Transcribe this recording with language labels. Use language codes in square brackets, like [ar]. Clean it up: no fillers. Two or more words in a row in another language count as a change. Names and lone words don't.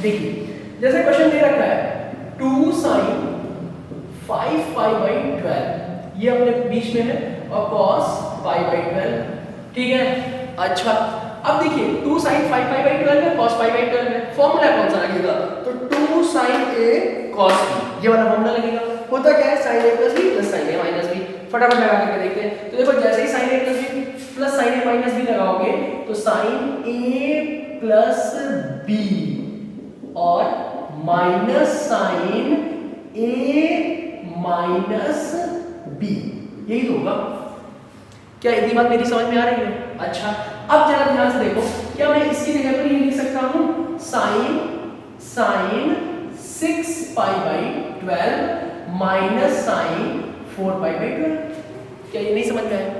[hi] देखिए जैसे क्वेश्चन दे रखा है 2 sin 5π/12, ये अपने बीच में है, और cos π/12, ठीक है। अच्छा, अब देखिए 2 sin 5π/12 है, cos π/12 है, फॉर्मूला कौन सा लगेगा, तो 2 sin a cos b, ये वाला फॉर्मूला लगेगा। होता क्या है, sin a प्लस b प्लस sin a माइनस b, फटाफट लगा करके देखते हैं। तो देखो जैसे ही sin a प्लस b प्लस sin a माइनस b लगाओगे तो sin a प्लस b और माइनस sin a माइनस b, यही तो होगा। क्या इतनी बात मेरी समझ में आ रही है। अच्छा, अब जरा ध्यान से देखो, क्या मैं इसकी जगह पर ये लिख सकता हूँ sin 6π/12 माइनस sin 4π/12, क्या ये नहीं समझ में आया।